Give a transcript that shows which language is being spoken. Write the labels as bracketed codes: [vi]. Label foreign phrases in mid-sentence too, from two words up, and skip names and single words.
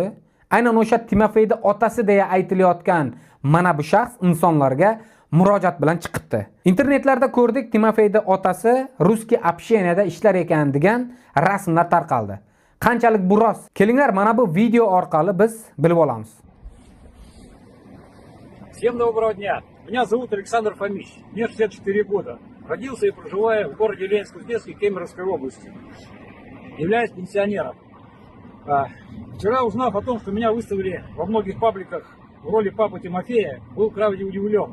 [uz] Aynan o'sha Timofeyni otasi deya aytilayotgan mana bu shaxs insonlarga murojaat bilan chiqibdi. Internetlarda ko'rdik, Timofeyni otasi [ru] русский общения [uz] ishlar ekan degan rasmlar tarqaldi. Qanchalik bu rost? Kelinglar, mana bu video orqali biz bilib olamiz. [ru] Всем доброго дня. Меня зовут Александр Фомич. Мне 64 года. Родился и проживаю в городе Ленинск-Узденске Кемеровской области. Являюсь пенсионером. Вчера, узнав о том, что меня выставили во многих пабликах в роли папы Тимофея, был крайне удивлен.